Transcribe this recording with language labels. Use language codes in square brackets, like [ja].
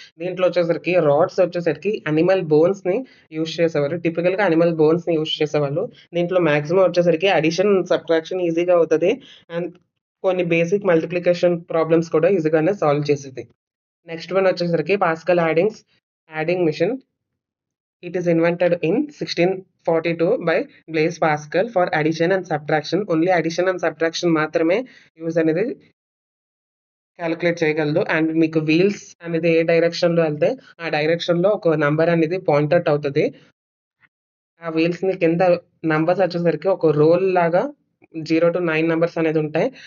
[te] దీంట్లో వచ్చేసరికి రాడ్స్ వచ్చేసరికి యానిమల్ బోన్స్‌ని యూజ్ చేసేవారు. టిపికల్‌గా యానిమల్ బోన్స్‌ని యూజ్ చేసేవాళ్ళు. దీంట్లో మాక్సిమం వచ్చేసరికి అడిషన్, సబ్ట్రాక్షన్ ఈజీగా అవుతది. అండ్ కొన్ని బేసిక్ మల్టిప్లికేషన్ ప్రాబ్లమ్స్ కూడా ఈజీగానే సాల్వ్ చేసేది. నెక్స్ట్ వన్ వచ్చేసరికి pascal adding machine. [en] It is invented in 1642 by Blaise Pascal for addition and subtraction. Only addition and subtraction [te] మాత్రమే యూజ్ అనేది క్యాలిక్యులేట్ చేయగలదు. అండ్ మీకు వీల్స్ అనేది ఏ డైరెక్షన్‌లో ఎళ్తే ఆ డైరెక్షన్‌లో ఒక నంబర్ అనేది పాయింట్ ఔట్ అవుతది. ఆ వీల్స్‌ని కింద నంబర్స్ వచ్చేసరికి ఒక రోల్ లాగా 0-9 నంబర్స్ అనేది ఉంటాయి.